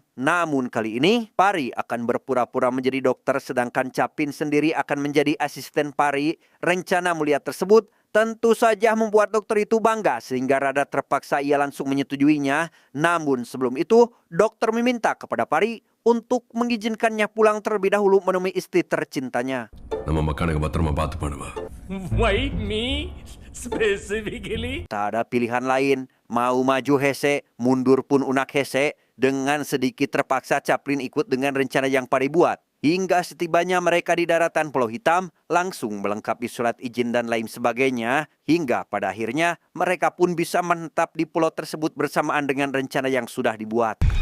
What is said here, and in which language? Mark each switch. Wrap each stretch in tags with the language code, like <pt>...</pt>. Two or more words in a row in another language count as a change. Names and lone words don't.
<id>Namun kali ini, Pari akan berpura-pura menjadi dokter, sedangkan Capin sendiri akan menjadi asisten Pari. Rencana mulia tersebut tentu saja membuat dokter itu bangga, sehingga rada terpaksa ia langsung menyetujuinya. Namun sebelum itu, dokter meminta kepada Pari untuk mengizinkannya pulang terlebih dahulu menemui istri tercintanya.</id> <ta>நம்ம மக்கானுக்கு பத்திரமா பார்த்து பண்ணுவா.</ta> <en>Why me? Specifically?</en> <id>Tak ada pilihan lain, mau maju hese, mundur pun unak hese. Dengan sedikit terpaksa Chaplin ikut dengan rencana yang Pari buat. Hingga setibanya mereka di daratan Pulau Hitam, langsung melengkapi surat izin dan lain sebagainya. Hingga pada akhirnya mereka pun bisa menetap di pulau tersebut bersamaan dengan rencana yang sudah dibuat.</id>